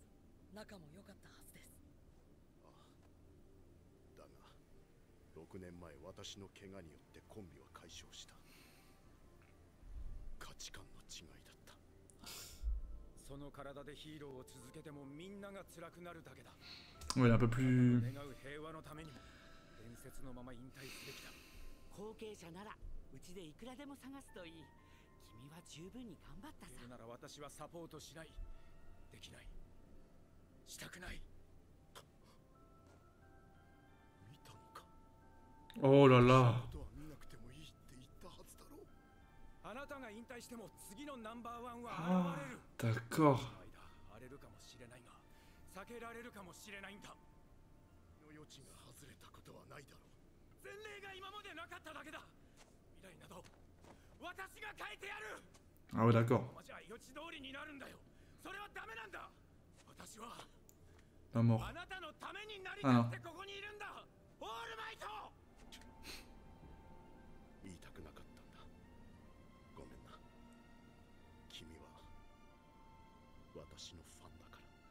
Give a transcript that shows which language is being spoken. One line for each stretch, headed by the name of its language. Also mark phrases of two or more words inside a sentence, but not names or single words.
Japanese: 仲も良かったはずです。ああ。だが、6年前私の怪我によってコンビは解消した。価値観の違いだった。その体でヒーローを続けてもみんなが辛くなるだけだ。
French: Ouais, un peu plus.
Japanese: 願う平和のためにも伝説のまま引退すべきだ。後継者ならうちでいくらでも探すといい。君は十分に頑張ったさそ。れなら私はサポートしない。できない。したくない。見たのか。
French: Oh là là.
Japanese: ことは見なくてもいいって言ったはずだろう。あなたが引退しても次のナンバーワンは
French: Ah,
Japanese: 現れる。
French: d'accord.
Japanese: 間荒れるかもしれないが、避けられるかもしれないんだ。の余地が外れたことはないだろう。前例が今までなかっただけだ。未来など私が変えてやる。
French: Ah ouais, d'accord.
Japanese: ままじゃ予知通りになるんだよ。それはダメなんだ。私は
French: La mort.
Japanese: あなたのためになりたくてここにいるんだ。オールマイト。言いたくなかったんだ。ごめんな。君は私のファンだから。